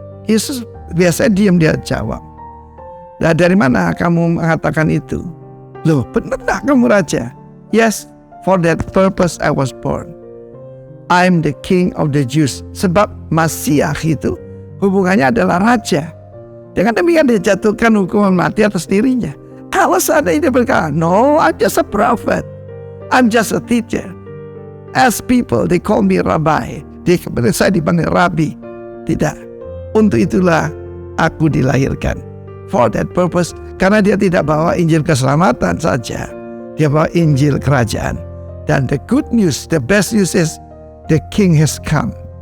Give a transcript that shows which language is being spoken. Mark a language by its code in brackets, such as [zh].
[id] Yesus biasanya diam, dia jawab, nah dari mana kamu mengatakan itu? Loh, benar kamu raja? [en] Yes, for that purpose I was born. I'm the king of the Jews. [id] Sebab Masiah itu hubungannya adalah raja. Dengan demikian dia jatuhkan hukuman mati atas dirinya. Kalau seandainya dia berkata, [en] no, I'm just a prophet, I'm just a teacher. As people, they call me rabbi. [id] Saya dipanggil rabi. Tidak. Untuk itulah aku dilahirkan. [en] For that purpose. [id] Karena dia tidak bawa Injil keselamatan saja. Dia bawa Injil kerajaan. Dan [en] the good news, the best news is the king has come.